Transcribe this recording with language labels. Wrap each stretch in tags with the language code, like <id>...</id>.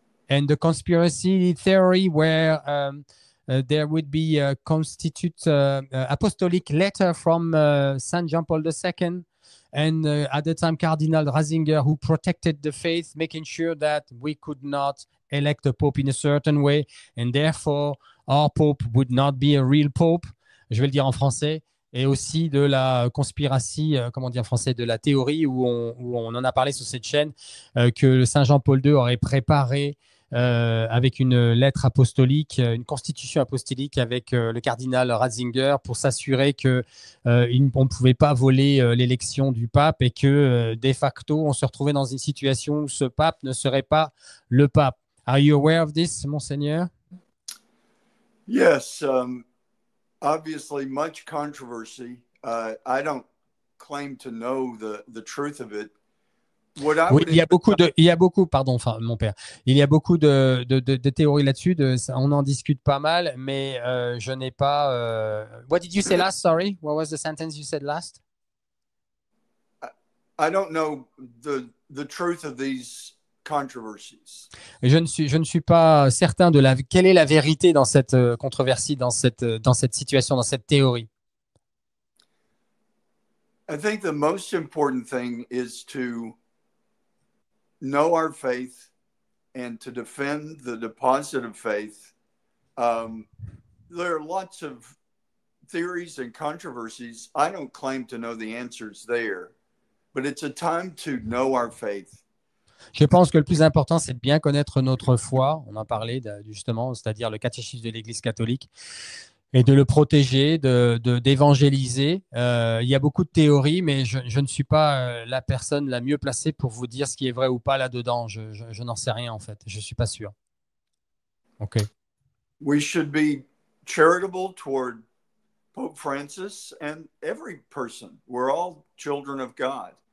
<en>And the conspiracy theory where there would be a constitute apostolic letter from Saint John Paul II, and at the time Cardinal Ratzinger, who protected the faith, making sure that we could not elect a pope in a certain way, and therefore our pope would not be a real pope.</en> <fr>Je vais le dire en français. Et aussi de la conspiratie, comment dire en français, de la théorie où on en a parlé sur cette chaîne, que Saint Jean-Paul II aurait préparé avec une lettre apostolique, une constitution apostolique avec le cardinal Ratzinger pour s'assurer qu'on ne pouvait pas voler l'élection du pape et que de facto, on se retrouvait dans une situation où ce pape ne serait pas le pape.</fr> <en>Are you aware of this, Monseigneur? Yes. Obviously, much controversy. I don't claim to know the truth of it.</en> <fr>Oui, il y a beaucoup, pardon, enfin, mon père, il y a beaucoup de théories là-dessus, on en discute pas mal, mais je n'ai pas.</fr> <en>What did you say last? Sorry, what was the sentence you said last? I don't know the truth of these controversies.</en> <fr>Je ne suis pas certain de quelle est la vérité dans cette controversie, dans cette situation, dans cette théorie.</fr> <en>I think the most important thing is to know our faith and to defend the deposit of faith. There are lots of theories and controversies. I don't claim to know the answers there, but it's a time to know our faith.</en> <fr>Je pense que le plus important, c'est de bien connaître notre foi. On en parlait justement, c'est-à-dire le catéchisme de l'Église catholique, et de le protéger, d'évangéliser. Il y a beaucoup de théories, mais je ne suis pas la personne la mieux placée pour vous dire ce qui est vrai ou pas là-dedans. Je n'en sais rien en fait. Je ne suis pas sûr. OK.</fr> <en>We should be charitable toward Pope Francis and every person. We're all children of God.</en>